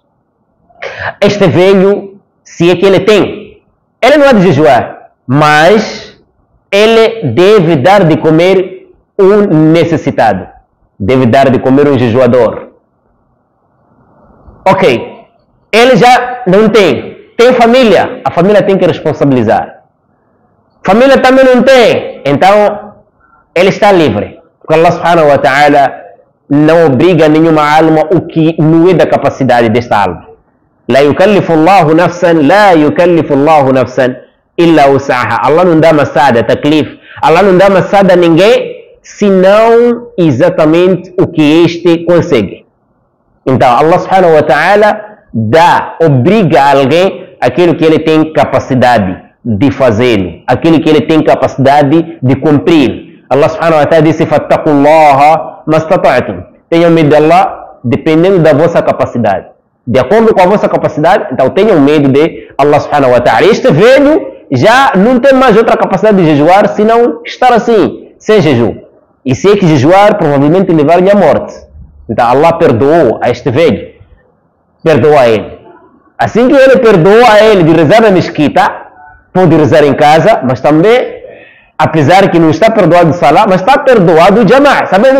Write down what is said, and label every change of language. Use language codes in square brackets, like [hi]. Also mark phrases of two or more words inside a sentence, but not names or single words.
[pt] Este velho, se é que ele tem, ele não há de jejuar, mas ele deve dar de comer um necessitado, deve dar de comer um jejuador. Ok, ele já não tem família, a família tem que responsabilizar. Família também não tem, então ele está livre. Porque [ar] الله سبحانه وتعالى [pt] não obriga nenhuma alma o que não é da capacidade desta alma. [ar] لا يكلف الله نفسا لا يكلف الله نفسا إلا وسعها. [pt] Allah não dá maçada, taklif. Allah não dá maçada a ninguém, senão exatamente o que este consegue. Então [ar] الله سبحانه وتعالى [pt] obriga a alguém aquilo que ele tem capacidade de fazer, aquilo que ele tem capacidade de cumprir. [ar] الله سبحانه وتعالى [pt] disse [ar] فاتقوا الله ما استطعتم. [pt] Tenham medo de Allah dependendo da vossa capacidade. De acordo com a vossa capacidade, então tenham medo de [ar] الله سبحانه وتعالى. [pt] Este velho já não tem mais outra capacidade de jejuar, senão estar assim, sem jejum. E se é que jejuar, provavelmente levar-lhe à morte. Então Allah perdoou a este velho. Perdoa a ele. Assim que ele perdoa a ele de rezar na mesquita, pode rezar em casa, mas também, apesar que não está perdoado de salah, mas está perdoado o jama'a.